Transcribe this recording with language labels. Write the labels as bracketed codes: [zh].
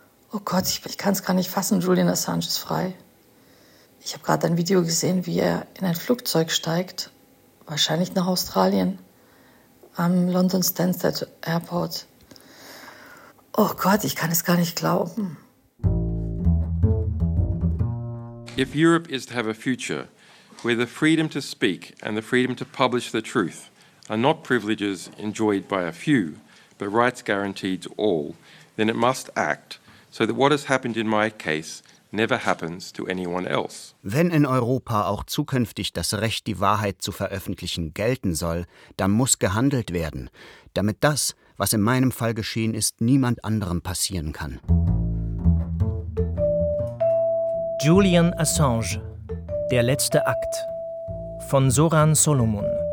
[de] Oh Gott, ich kann es gar nicht fassen, Julian Assange ist frei. Ich habe gerade ein Video gesehen, wie er in ein Flugzeug steigt, wahrscheinlich nach Australien, am London Stansted Airport. Oh Gott, ich kann es gar nicht glauben. [en] If Europe is to have a future, where the freedom to speak and the freedom to publish the truth are not privileges enjoyed by a few, but rights guaranteed to all, then it must act, so that what has happened in my case never happens to anyone else. [de] Wenn in Europa auch zukünftig das Recht, die Wahrheit zu veröffentlichen, gelten soll, dann muss gehandelt werden, damit das, was in meinem Fall geschehen ist, niemand anderem passieren kann. Julian Assange, der letzte Akt, von Soran Solomon.